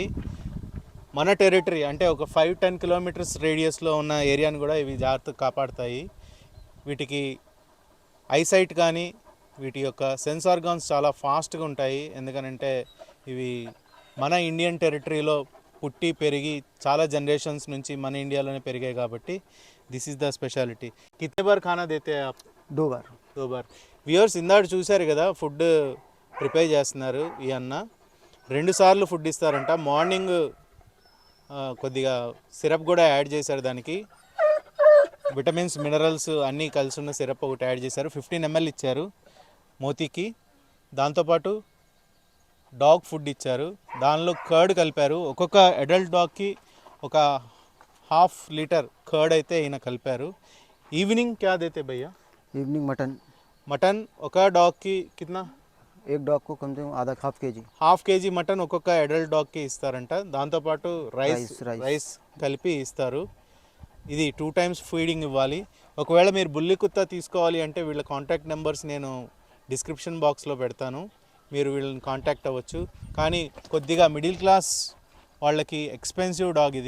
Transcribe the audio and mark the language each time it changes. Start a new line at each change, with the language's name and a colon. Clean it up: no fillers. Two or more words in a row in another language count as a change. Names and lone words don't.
Telugu: మన టెరిటరీ అంటే ఒక 5-10
English: kilometers radius
Telugu: ఉన్న ఏరియాని కూడా ఇవి జాగ్రత్తగా కాపాడుతాయి. వీటికి ఐసైట్ కానీ వీటి యొక్క
English: sense organs
Telugu: చాలా ఫాస్ట్గా ఉంటాయి. ఎందుకనంటే ఇవి మన
English: Indian territory
Telugu: పుట్టి పెరిగి చాలా జనరేషన్స్ నుంచి మన ఇండియాలోనే పెరిగాయి కాబట్టి
English: this is the speciality.
Hindi: कितने बार खाना देते आप? 2 बार.
Telugu: 2 బార్. వ్యూవర్స్ ఇందాక చూశారు కదా,
English: food prepare
Telugu: చేస్తున్నారు ఈ అన్న. 2 సార్లు ఫుడ్ ఇస్తారంట. మార్నింగ్ కొద్దిగా సిరప్ కూడా యాడ్ చేశారు, దానికి
English: vitamins minerals
Telugu: అన్నీ కలిసి ఉన్న సిరప్ ఒకటి యాడ్ చేశారు. 15 ml ఇచ్చారు మోతీకి. దాంతోపాటు
English: dog food
Telugu: ఇచ్చారు, దానిలో కర్డ్ కలిపారు. ఒక్కొక్క
English: adult dog
Telugu: ఒక 1/2 లీటర్ కర్డ్ అయితే ఈయన కలిపారు.
Hindi: ఈవినింగ్ क्या देते भैया? इवनिंग मटन.
Telugu: మటన్ ఒక డాగ్కి కిतना?
Hindi: एक डॉग को कम से कम आधा हाफ के जी.
Telugu: 1/2 kg మటన్ ఒక్కొక్క
English: adult dog
Telugu: ఇస్తారంట. దాంతోపాటు రైస్. రైస్ కలిపి ఇస్తారు. ఇది 2
English: times feeding
Telugu: ఇవ్వాలి. ఒకవేళ మీరు బుల్లి కుత్తా తీసుకోవాలి అంటే వీళ్ళ
English: contact numbers
Telugu: నేను
English: description box
Telugu: పెడతాను, మీరు వీళ్ళని కాంటాక్ట్ అవ్వచ్చు. కానీ కొద్దిగా
English: middle class
Telugu: వాళ్ళకి
English: expensive dog
Telugu: ఇది.